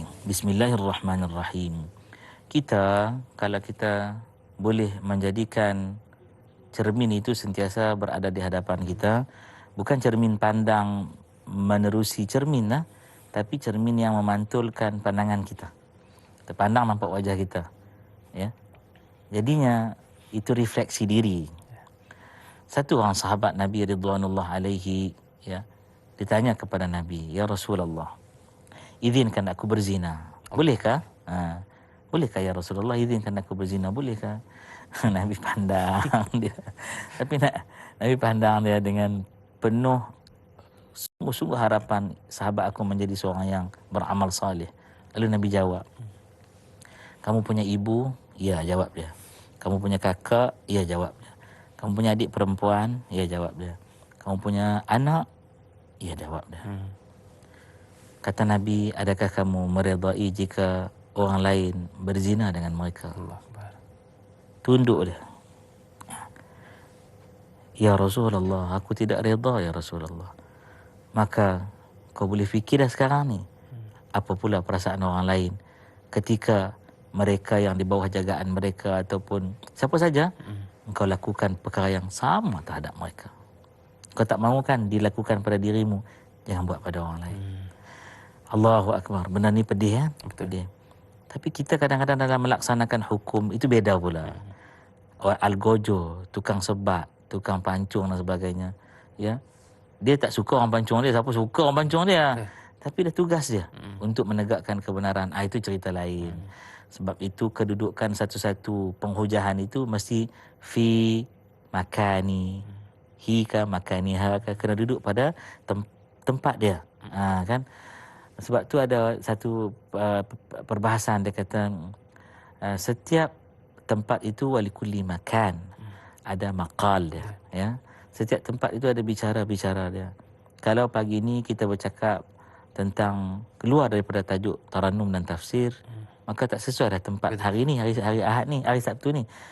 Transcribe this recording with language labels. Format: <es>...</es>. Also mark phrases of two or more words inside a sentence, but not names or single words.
<ms>Bismillahirrahmanirrahim. Kalau kita boleh menjadikan cermin itu sentiasa berada di hadapan kita, bukan cermin pandang menerusi cermin lah, tapi cermin yang memantulkan pandangan kita. Kita pandang nampak wajah kita, ya. Jadinya itu refleksi diri. Satu orang sahabat Nabi</ms> <ar>رضوان الله عليه,</ar> <ms>ya, ditanya kepada Nabi,</ms> <ar>يا رسول الله,</ar> <ms>izinkan aku berzina, bolehkah? Bolehkah</ms> <ar>يا رسول الله,</ar> <ms>izinkan aku berzina, bolehkah? Nabi pandang dia, tapi Nabi pandang dia dengan penuh sungguh-sungguh harapan sahabat aku menjadi seorang yang beramal salih. Lalu Nabi jawab, kamu punya ibu? Ya, jawab dia. Kamu punya kakak? Ya, jawab dia. Kamu punya adik perempuan? Ya, jawab dia. Kamu punya anak? Ya, jawab dia. Kata Nabi, adakah kamu meredai jika orang lain berzina dengan mereka? Allah. Tunduk dia.</ms> <ar>يا رسول الله,</ar> <ms>aku tidak reda</ms> <ar>يا رسول الله.</ar> <ms>Maka kau boleh fikir dah sekarang ni, apa pula perasaan orang lain ketika mereka yang di bawah jagaan mereka ataupun siapa saja, engkau lakukan perkara yang sama terhadap mereka. Kau tak mahu kan dilakukan pada dirimu, jangan buat pada orang lain.</ms> <ar>الله أكبر.</ar> <ms>Benda ni pedih kan? Pedih. Tapi kita kadang-kadang dalam melaksanakan hukum itu beda pula. Algojo, tukang sebat, tukang pancung dan sebagainya, ya. Dia tak suka orang pancung dia, siapa suka orang pancung dia? Tapi dah tugas dia untuk menegakkan kebenaran. Itu cerita lain. Sebab itu kedudukan satu-satu penghujahan itu mesti fi makani, hi ka makani ha ka, kena duduk pada tempat dia. Kan? Sebab tu ada satu perbahasan dia kata setiap tempat itu</ms> <ar>ولكل مكان</ar> <ms>ada maqal dia, ya. Setiap tempat itu ada bicara-bicara dia. Kalau pagi ni kita bercakap tentang keluar daripada tajuk Tarannum dan Tafsir, maka tak sesuai dah tempat hari ni, hari Ahad ni, hari Sabtu ni.</ms>